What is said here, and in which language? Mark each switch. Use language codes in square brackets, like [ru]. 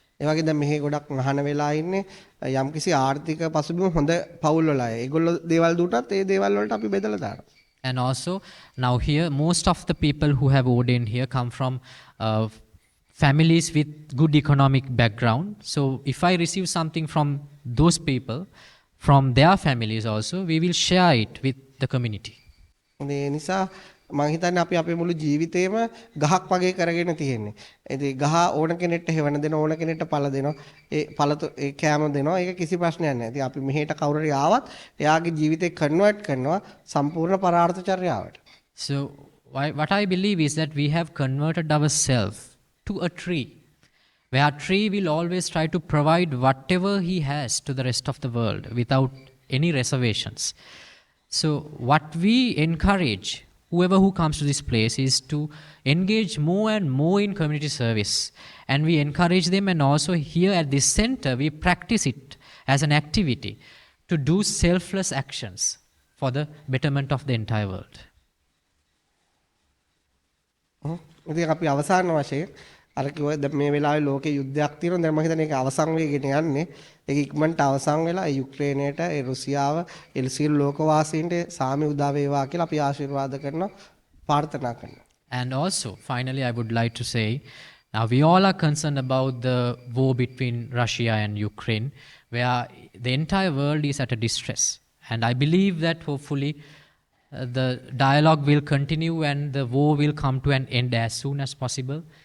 [si] ඒ වගේ දැන් මෙහි ගොඩක් මහාන වෙලා ඉන්නේ යම්කිසි ආර්ථික පසුබිම හොඳ පවුල් වල අය. ඒගොල්ලෝ දේවල් දුටත් ඒ දේවල් වලට අපි බෙදලා දානවා. [en] And also now here most of the people who have ordained here come from families with good economic background. So if I receive something from those people, from their families also, we will share it with the community. [si] ඒ නිසා මම හිතන්නේ අපි අපේ මුළු ජීවිතේම ගහක් වගේ කරගෙන තියෙන්නේ. ඉතින් ගහ ඕන කෙනෙක්ට හේවන දෙන ඕන කෙනෙක්ට පළ දෙනවා. ඒ පළ ඒ කැම දෙනවා. ඒක කිසි ප්‍රශ්නයක් නැහැ. ඉතින් අපි මෙහෙට කවුරු හරි ආවත් එයාගේ ජීවිතේ කන්වර්ට් කරනවා සම්පූර්ණ පරාර්ථචර්යාවට. [en] So what I believe is that we have converted ourselves to a tree, where a tree will always try to provide whatever he has to the rest of the world without any reservations. So what we encourage whoever who comes to this place is to engage more and more in community service, and we encourage them, and also here at this center we practice it as an activity to do selfless actions for the betterment of the entire world. [si] ඉතින් අපි අවසාන වශයෙන් අර කිව්වා දැන් මේ වෙලාවේ ලෝකේ යුද්ධයක් තියෙනවා. දැන් මම හිතන්නේ ඒක අවසන් වෙගෙන යන්නේ. ඒක ඉක්මනට අවසන් වෙලා ඒ යුක්‍රේනයට, ඒ රුසියාව, ඒ සියලු ලෝකවාසීන්ට සාමය උදා වේවා කියලා අපි ආශිර්වාද කරනවා, ප්‍රාර්ථනා කරනවා. [en] And also, finally, I would like to say, now we all are concerned about the war between Russia and Ukraine, where the entire world is at a distress. And I believe that hopefully the dialogue will continue and the war will come to an end as soon as possible.